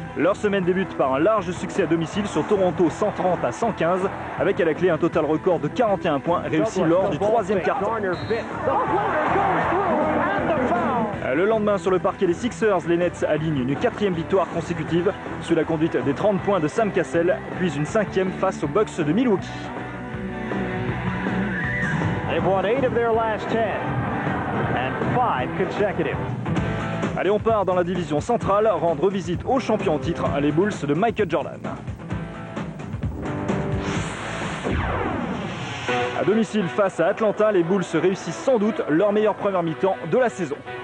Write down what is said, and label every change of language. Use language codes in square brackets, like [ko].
[fr] Leur semaine débute par un large succès à domicile sur Toronto 130 à 115, avec à la clé un total record de 41 points réussi lors du 3e quart-temps. Le lendemain, sur le parquet des Sixers, les Nets alignent une 4e victoire consécutive sous la conduite des 30 points de Sam Cassell, puis une 5e face aux Bucks de Milwaukee. [en] They've won 8 of their last 10 and 5 consecutive. [fr] Allez, on part dans la division centrale, rendre visite aux champions en titre, les Bulls de Michael Jordan. À domicile face à Atlanta, les Bulls réussissent sans doute leur meilleure première mi-temps de la saison.